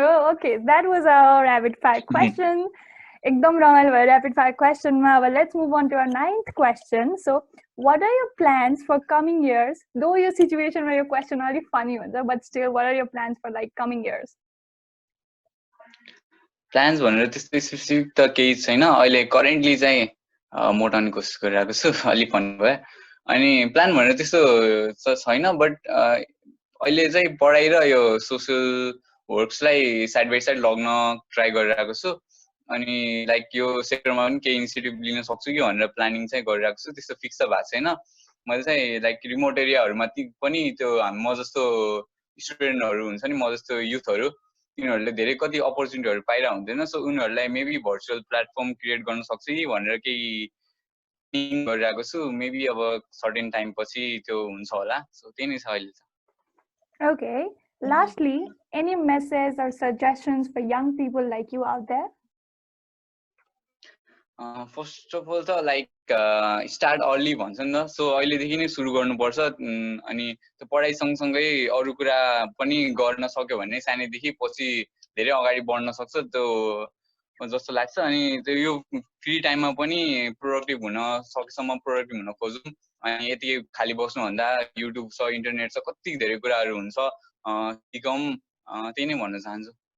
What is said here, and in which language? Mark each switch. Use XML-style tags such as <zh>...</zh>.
<en>Oh, okay, that was our rapid fire question.</en> <ne>एकदम रमाइलो भयो</ne> <en>rapid fire question मा. Let's move on to our 9th question. So, What are your plans for coming years? Though your situation where your question already funny, but still, what are your plans for like coming years?</en> <ne>Plans भनेर त्यस्तो specific त केही छैन अहिले currently चाहिँ मोटाउने कोसिस गरिरहेको छु अलिक भन्नु भयो अनि प्लान भनेर त्यस्तो छैन बट अहिले चाहिँ पढाइ र यो सोसियल वर्क्सलाई साइड बाई साइड लग्न ट्राई गरिरहेको छु अनि लाइक यो सेक्टरमा पनि केही इनिसिएटिभ लिन सक्छु कि भनेर प्लानिङ चाहिँ गरिरहेको छु त्यस्तो फिक्स त भएको छैन मैले चाहिँ लाइक रिमोट एरियाहरूमा पनि त्यो म जस्तो स्टुडेन्टहरू हुन्छ नि म जस्तो युथहरू तिनीहरूले धेरै कति अपर्च्युनिटीहरू पाइरहेको हुँदैन सो उनीहरूलाई मेबी भर्चुअल प्लेटफर्म क्रिएट गर्न सक्छु कि भनेर केही गरिरहेको छु मेबी अब सर्टेन टाइम पछि त्यो हुन्छ होला सो त्यही नै छ अहिले त</ne> <en>Okay. Lastly, any message or suggestions for young people like you out there?</en> <ne>First of all त लाइक</ne> <en>start early</en> <ne>भन्छ नि त सो अहिलेदेखि नै सुरु गर्नुपर्छ अनि त्यो पढाइ सँगसँगै अरू कुरा पनि गर्न सक्यो भने सानैदेखि पछि धेरै अगाडि बढ्न सक्छ त्यो जस्तो लाग्छ अनि त्यो यो फ्री टाइममा पनि प्रोडक्टिभ हुन सकेसम्म प्रोडक्टिभ हुन खोजौँ अनि यति खाली बस्नुभन्दा युट्युब छ इन्टरनेट छ कति धेरै कुराहरू हुन्छ सिकौँ त्यही नै भन्न चाहन्छु</ne>